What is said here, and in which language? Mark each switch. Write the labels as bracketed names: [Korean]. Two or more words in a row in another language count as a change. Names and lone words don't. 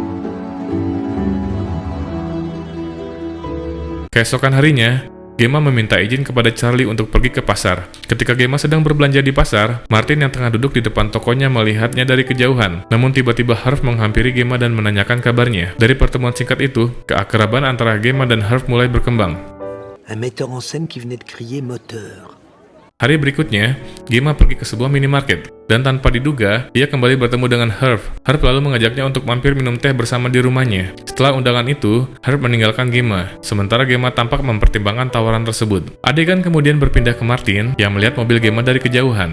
[Indonesian] Keesokan harinya, Gemma meminta izin kepada Charlie untuk pergi ke pasar. Ketika Gemma sedang berbelanja di pasar, Martin yang tengah duduk di depan tokonya melihatnya dari kejauhan. Namun tiba-tiba Herb menghampiri Gemma dan menanyakan kabarnya. Dari pertemuan singkat itu, keakraban antara Gemma dan Herb mulai berkembang. [French] Un metteur en scène qui venait de crier moteur. [Indonesian] Hari berikutnya, Gemma pergi ke sebuah minimarket, dan tanpa diduga, ia kembali bertemu dengan Herb. Herb lalu mengajaknya untuk mampir minum teh bersama di rumahnya. Setelah undangan itu, Herb meninggalkan Gemma, sementara Gemma tampak mempertimbangkan tawaran tersebut. Adegan kemudian berpindah ke Martin, yang melihat mobil Gemma dari kejauhan.